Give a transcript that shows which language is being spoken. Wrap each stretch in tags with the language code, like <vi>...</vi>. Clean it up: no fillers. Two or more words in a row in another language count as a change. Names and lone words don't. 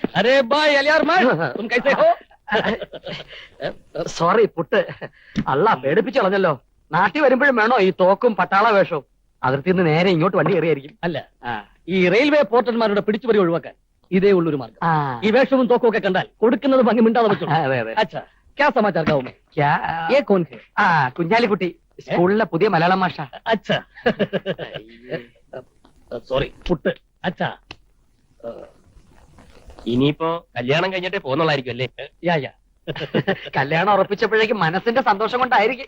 <hi>अरे भाई अलियारमान तुम कैसे हो?</hi> <ml>സോറി പുട്ട്. അല്ല പേടിപ്പിച്ചു കളഞ്ഞല്ലോ. നാട്ടിൽ വരുമ്പോഴും വേണോ ഈ തോക്കും പട്ടാള വേഷവും? അതിർത്തി നിന്ന് നേരെ ഇങ്ങോട്ട് വണ്ടി കയറിയായിരിക്കും. അല്ല, ഈ റെയിൽവേ പോർട്ടന്മാരുടെ പിടിച്ചുപറി ഒഴിവാക്കാൻ ഇതേ ഉള്ളൊരു മാർഗം. ഈ വേഷവും തോക്കും ഒക്കെ കണ്ടാൽ കൊടുക്കുന്നത് ഭംഗി മിണ്ടാതെ വെച്ചു. അതെ അതെ.</ml> <hi>अच्छा क्या समाचार गाँव में? ये कौन है?</hi> <ml>കുഞ്ഞാലിക്കുട്ടി, സ്കൂളിലെ പുതിയ മലയാളം മാഷ. अच्छा സോറി പുട്ട്. അച്ഛാ ഇനിയിപ്പോ കല്യാണം കഴിഞ്ഞിട്ടേ പോന്നുള്ളായിരിക്കും അല്ലേ?</ml> <en>ya ya</en> <ml>കല്യാണം ഉറപ്പിച്ചപ്പോഴേക്കും മനസ്സിന്റെ സന്തോഷം കൊണ്ടായിരിക്കും.</ml>